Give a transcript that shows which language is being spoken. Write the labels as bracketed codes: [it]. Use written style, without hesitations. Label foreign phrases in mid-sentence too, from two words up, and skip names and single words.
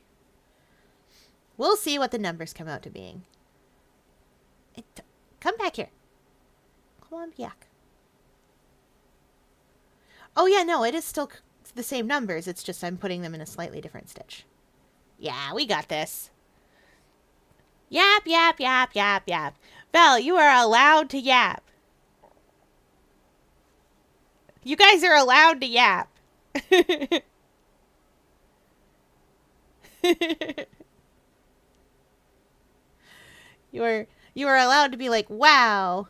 [en] We'll see what the numbers come out to being. Come back here. Come on back. Oh yeah, no, it is still the same numbers. It's just I'm putting them in a slightly different stitch. Yeah, we got this. Yap, yap, yap, yap, yap. Val, you are allowed to yap. You guys are allowed to yap. You are allowed to be like, wow.